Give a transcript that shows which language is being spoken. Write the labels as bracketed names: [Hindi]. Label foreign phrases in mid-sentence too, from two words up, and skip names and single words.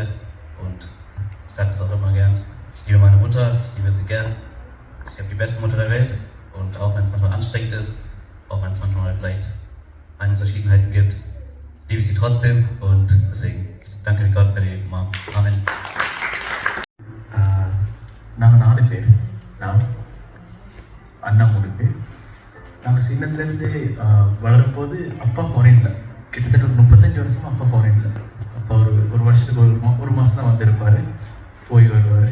[German] Und ich sage das auch immer gern. Ich liebe meine Mutter, ich liebe sie gern. Ich habe die beste Mutter der Welt. Und auch wenn es manchmal anstrengend ist, auch wenn es manchmal vielleicht Meinungsverschiedenheiten gibt, liebe ich sie trotzdem. Und deswegen danke Gott für die Mom. Amen. [Tamil] நாங்கள் 4 பேர். நான் அண்ணா 3 பேர். நாங்கள் சின்னத்துலேருந்து வளரும்போது அப்பா ஃபாரினில் கிட்டத்தட்ட ஒரு 35 வருஷமாக அப்பா ஃபாரினில். அப்பா ஒரு வருஷத்துக்கு ஒரு மாதம் தான் வந்திருப்பார், போய் வருவார்.